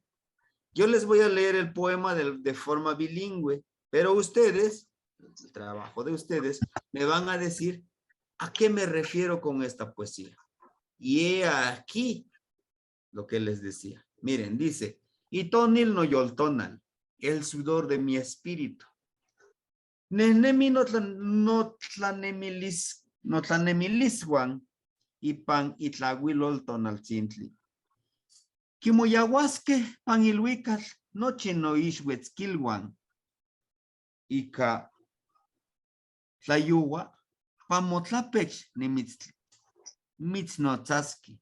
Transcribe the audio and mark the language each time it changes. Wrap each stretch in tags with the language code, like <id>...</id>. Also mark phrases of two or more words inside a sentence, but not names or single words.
<es>Yo les voy a leer el poema de forma bilingüe, pero ustedes, el trabajo de ustedes, me van a decir a qué me refiero con esta poesía. Y he aquí lo que les decía. Miren, dice,</es> <nah>Itonil no yoltonal,</nah> <es>el sudor de mi espíritu.</es> <nah>Nehnemi no tlanemiliswan, ipan itlahuilol tonaltzintli. Kimoyahuasque panilhuical nochi no ixhuetzquilhuan. Ika tlayuwa pamotlapech nimitznotzaski.</nah>